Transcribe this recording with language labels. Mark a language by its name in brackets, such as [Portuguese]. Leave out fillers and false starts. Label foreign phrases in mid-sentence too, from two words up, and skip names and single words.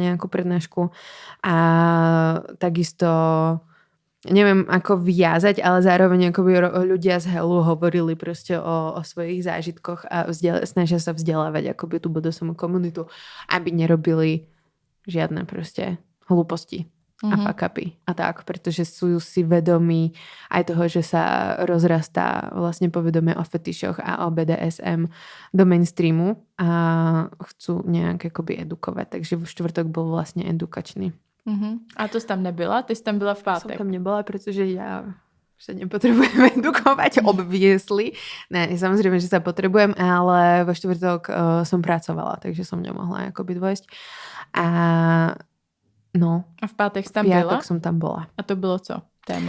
[Slovak] nejakú prednášku a takisto neviem ako viazať, ale zároveň akoby ľudia z Helu hovorili proste o svojich zážitkoch a snažia sa vzdelávať akoby tú BDSM komunitu, aby nerobili žiadne proste hlúposti a fuck-upy a tak, pretože sú si vedomí aj toho, že sa rozrastá vlastne povedomie o fetišoch a o BDSM do mainstreamu a chcú nejak akoby edukovať. Takže v štvrtok bol vlastne edukačný. [Czech] A to jsi tam nebyla? Ty jsi tam byla v pátek? [Slovak] Som tam nebyla, pretože ja sa nepotrebujem edukovať, obviesli. Ne, samozrejme, že sa potrebujem, ale vo štvrtok som pracovala, takže som nemohla akoby dôjsť. A no. [Czech] A v pátek jsi tam byla? V byla? [Slovak] piatok som tam bola. [Czech] A to bylo co? Téma?